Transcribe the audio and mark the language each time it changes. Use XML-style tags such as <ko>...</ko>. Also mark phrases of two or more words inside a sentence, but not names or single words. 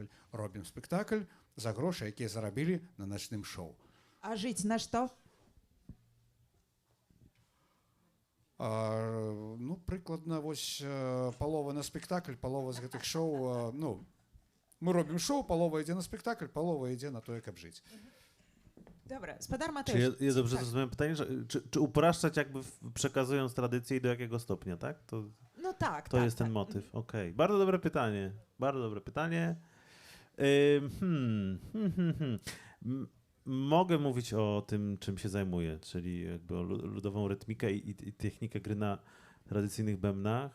<be>Робім спектакль за грошы, якія зарабілі на начным шоу. А жыць на што? Прыкладна, вось палова на спектакль, палова з гэтых шоу, мы робім шоу, палова ідзе на спектакль, палова ідзе на тое, каб жыць.</be> <pl>Dobra, Spadar Mateusz. Czy ja dobrze zrozumiałem pytanie, że czy upraszczać jakby przekazując tradycję i do jakiego stopnia, tak? No tak, to tak, jest ten tak. motyw. Okej. Bardzo dobre pytanie. Bardzo dobre pytanie. Mogę mówić o tym, czym się zajmuję, czyli jakby o ludową rytmikę i technikę gry na tradycyjnych bębnach.</pl>